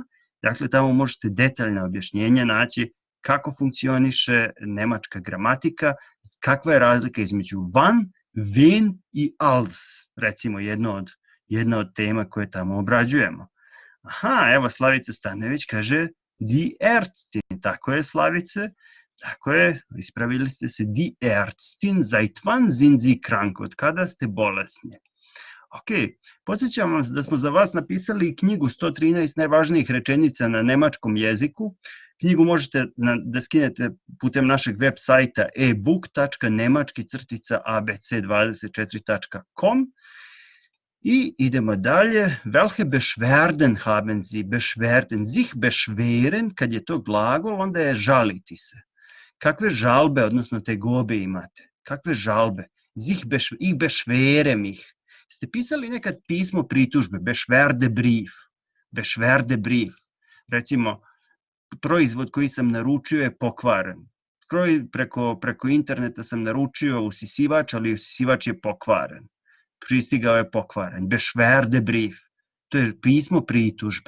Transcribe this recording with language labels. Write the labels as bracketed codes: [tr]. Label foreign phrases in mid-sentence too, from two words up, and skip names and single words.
[sr] Dakle, tamo možete detaljna objašnjenja naći kako funkcioniše nemačka gramatika, kakva je razlika između [de] wann, wen [sr] i als, recimo jedna od tema koje tamo obrađujemo. Aha, evo Slavica Stanojević kaže [de] die Ärztin, [sr] tako je Slavice, tako je, ispravili ste se, [de] die Ärztin, seit wann sind Sie krank, [sr] od kada ste bolesni? Ok, podsjećam vas da smo za vas napisali knjigu 113 najvažnijih rečenica na nemačkom jeziku. Knjigu možete da skinete putem našeg web sajta ebook.nemački-abc24.com. I idemo dalje. [de] Welche Beschwerden haben Sie? Beschwerden, sich beschweren, [sr] kad je to glagol, onda je žaliti se. Kakve žalbe, odnosno tegobe imate? Kakve žalbe? [de] Ich beschwere mich. [sr] Ste pisali nekad pismo pritužbe? [de] Beschwerdebrief. Beschwerdebrief. [sr] Recimo, proizvod koji sam naručio je pokvaren. Preko interneta sam naručio usisivač, ali usisivač je pokvaren. Pristigao je pokvaren. Beschwerdebrief. To je pismo pritužbe.